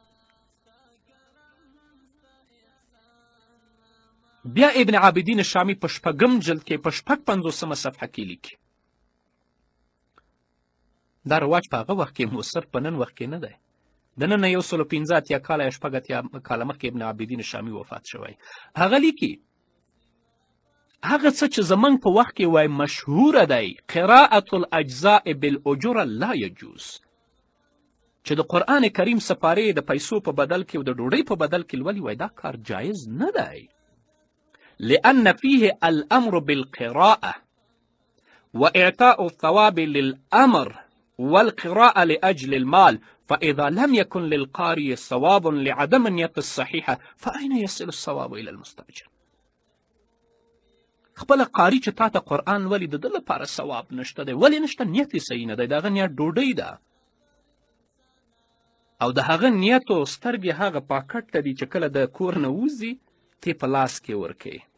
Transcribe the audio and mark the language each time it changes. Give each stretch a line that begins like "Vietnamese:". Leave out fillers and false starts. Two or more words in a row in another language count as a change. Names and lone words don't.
Pashto: بیا ابن عابدین شامی په 6 جلد کې په 56 صفحه کې لیکي. دا رواج په هغه وخت کې مؤثر په نن وخت کې نه دی. د نن 115 کاله یا 6 کاله مخکې ابن عابدین شامی وفات شوی. هغه لیکي هغه څه چې زموږ په وخت کې وای مشهوره دی،
Arabic: قراءة الاجزاء بالاجره لا یجوز،
Pashto: چې د قرآن کریم سپارې د پیسو په بدل کې او د ډوډۍ په بدل کې لولي، وای دا کار جایز نه دی.
Arabic: لأن فيه الأمر بالقراءة وإعطاء الثواب للأمر والقراءة لأجل المال، فإذا لم يكن للقارئ ثواب لعدم النية الصحيحة فأين يصل الثواب إلى المستأجر؟
Pashto: خپل قاری چې تا ته قرآن ولي د ده لپاره ثواب نشته دی. ولې نشته؟ نیت یې صحیح نه دی. د هغه نیت ډوډۍ ده، او د هغه نیت و سترګې هغه پاکټ ته دي چې کله د کور نه وځي ته په لاس کې ورکوي.